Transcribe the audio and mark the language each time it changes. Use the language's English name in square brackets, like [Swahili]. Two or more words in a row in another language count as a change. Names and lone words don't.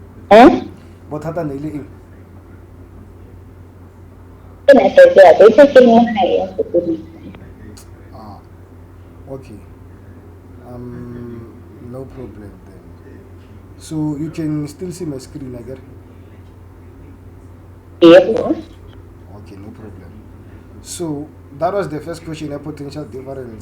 [Southern Sotho] Eh? bothata ne ile eng? Ke na se ya be se ke mona ya sokodisa. [English] Ah, okay. No problem then. So you can still see my screen, I get. Yebo. Okay, no problem. So that was the first question, a potential difference.